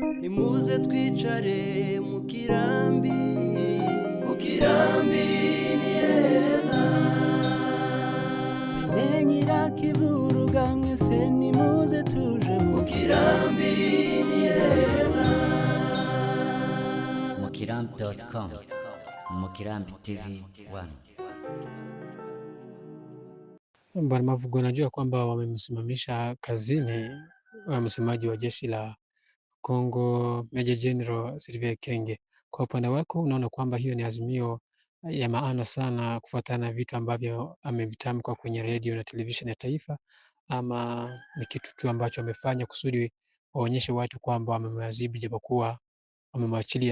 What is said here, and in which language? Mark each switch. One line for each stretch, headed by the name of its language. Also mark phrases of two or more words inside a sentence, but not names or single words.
Rundi: nimuze twicare mukirambi ni heza. Bene nyirakiburuga mwese nimuze tuje mukirambi ni heza. Mukirambi.com, Mukirambi TV 1.
Swahili: Bwana Mavugo, anajua kwamba wamemsimamisha kazini msemaji wa jeshi la Kongo Meja General Sylvain Ekenge. Kwa upande wako unaona kwamba hiyo ni azimio ya maana sana kufuatana na vitu ambavyo amevitamka kwenye redio na televisheni ya taifa, ama ni kitu tu ambacho amefanya kusudi waonyeshe watu kwamba wamemwadhibu japokuwa wamemwachilia?